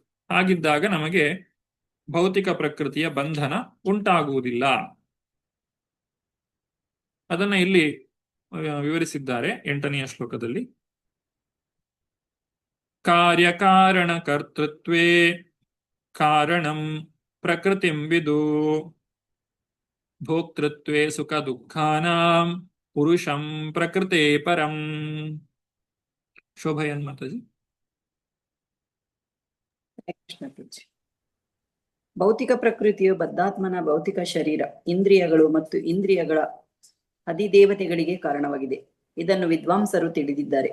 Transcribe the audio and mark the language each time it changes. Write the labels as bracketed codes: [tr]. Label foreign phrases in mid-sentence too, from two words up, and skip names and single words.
[kn] ಹಾಗಿದ್ದಾಗ ನಮಗೆ ಭೌತಿಕ ಪ್ರಕೃತಿಯ ಬಂಧನ ಉಂಟಾಗುವುದಿಲ್ಲ. ಅದನ್ನ ಇಲ್ಲಿ ವಿವರಿಸಿದ್ದಾರೆ 8ನೆಯ ಶ್ಲೋಕದಲ್ಲಿ. [sa] ಕಾರ್ಯಕಾರಣ ಕರ್ತೃತ್ವೇ ಕಾರಣಂ ಪ್ರಕೃತಿಂ ವಿದು ಭೋಕ್ತೃತ್ವೇ ಸುಖ ದುಃಖಾನಾಂ ಪುರುಷಂ ಪ್ರಕೃತೆ ಪರಂ. [kn] ಶೋಭಯನ್ ಮಾತಾಜಿ. ಭೌತಿಕ ಪ್ರಕೃತಿಯು ಬದ್ಧಾತ್ಮನ ಭೌತಿಕ ಶರೀರ, ಇಂದ್ರಿಯಗಳು ಮತ್ತು ಇಂದ್ರಿಯಗಳ ಅಧಿದೇವತೆಗಳಿಗೆ ಕಾರಣವಾಗಿದೆ. ಇದನ್ನು ವಿದ್ವಾಂಸರು ತಿಳಿದಿದ್ದಾರೆ.